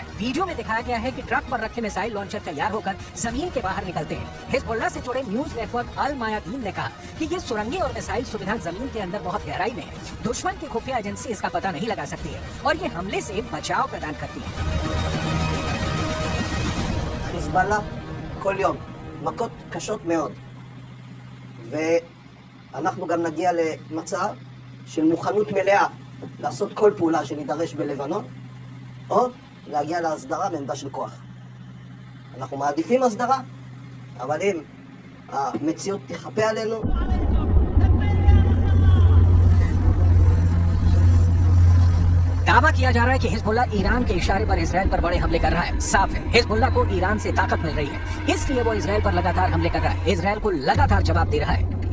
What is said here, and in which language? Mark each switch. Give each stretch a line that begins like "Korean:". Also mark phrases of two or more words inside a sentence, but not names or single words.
Hindi: वीडियो में दिखाया गया है कि ट्रक पर रखे मिसाइल लॉन्चर तैयार होकर जमीन के बाहर निकलते हैं। हिजबुल्लाह से जुड़े न्यूज नेटवर्क अल मायादीन ने कहा कि ये सुरंगें और मिसाइल सुविधा जमीन के अंदर बहुत गहराई में है। दुश्मन की खुफिया एजेंसी इसका पता नहीं लगा सकती है और ये हमले से बचाव प्रदान करती है।
Hebrew: חיזבאללה כל יום מכות קשות מאוד, ואנחנו גם נגיע למצב של מוכנות מלאה לעשות כל פעולה שנידרש בלבנון, או להגיע להסדרה בעמדה של כוח. אנחנו מעדיפים הסדרה, אבל אם המציאות תחפה עלינו,
Hindi: दावा किया जा रहा है कि हिजबुल्लाह ईरान के इशारे पर इजरायल पर बड़े हमले कर रहा है। साफ है हिजबुल्लाह को ईरान से ताकत मिल रही है, इसलिए वो इजरायल पर लगातार हमले कर रहा है, इजरायल को लगातार जवाब दे रहा है।